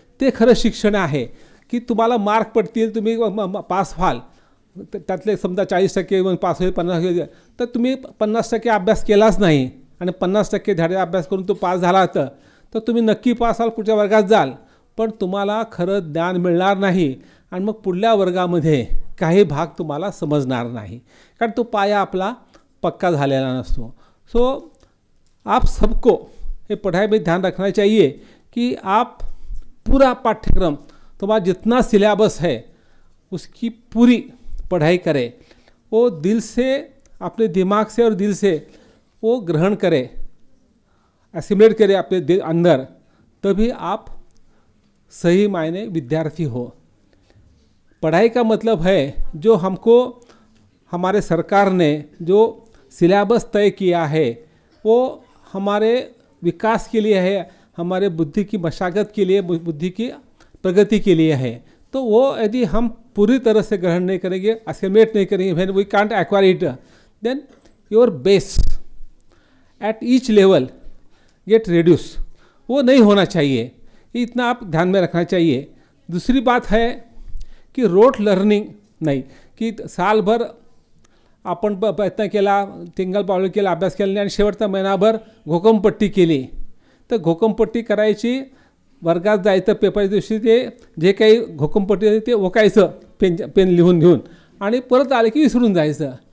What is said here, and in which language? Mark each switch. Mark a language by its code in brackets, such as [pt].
[mr] ते खरं शिक्षण आहे. की तुम्हाला मार्क पडतील, तुम्ही पास व्हाल, त्यातले समजा 40% पास होईल, 50%, तर तुम्ही 50% अभ्यास केलाच नाही आणि 50% धडे अभ्यास करून तो पास झाला तर तुम्ही नक्की पास व्हाल, पुढच्या वर्गात जाल, पण तुम्हाला खरं ज्ञान मिळणार नाही आणि मग पुढल्या वर्गामध्ये काही भाग तुम्हाला समजणार नाही, कारण तो पाया आपला पक्का झालेला नसतो. [hi] सो आप सबको ये पढ़ाई में ध्यान रखना चाहिए कि आप पूरा पाठ्यक्रम, तुम्हारा जितना सिलेबस है उसकी पूरी पढ़ाई करें, वो दिल से, अपने दिमाग से और दिल से वो ग्रहण करें, एसिमुलेट करें अपने अंदर, तभी आप सही मायने विद्यार्थी हो. पढ़ाई का मतलब है जो हमको हमारे सरकार ने जो सिलेबस तय किया है वो हमारे विकास के लिए है, हमारे बुद्धि की मशागत के लिए, बुद्धि की प्रगति के लिए है. तो वो यदि हम पूरी तरह से ग्रहण नहीं करेंगे, असिमुलेट नहीं करेंगे, [en] When we can't acquire it, then your base at each level get reduce. [hi] वो नहीं होना चाहिए, इतना आप ध्यान में रखना चाहिए. दूसरी बात है [mr] की रोट लर्निंग नाही, की सालभर आपण प्रयत्न केला, टिंगल पावलं केला, अभ्यास केला नाही आणि शेवटचा महिनाभर घोकमपट्टी केली. तर घोकमपट्टी करायची, वर्गात जायचं पेपरच्या दिवशी, ते जे काही घोकमपट्टी ते ओकायचं पेन लिहून घेऊन आणि परत आले की विसरून जायचं.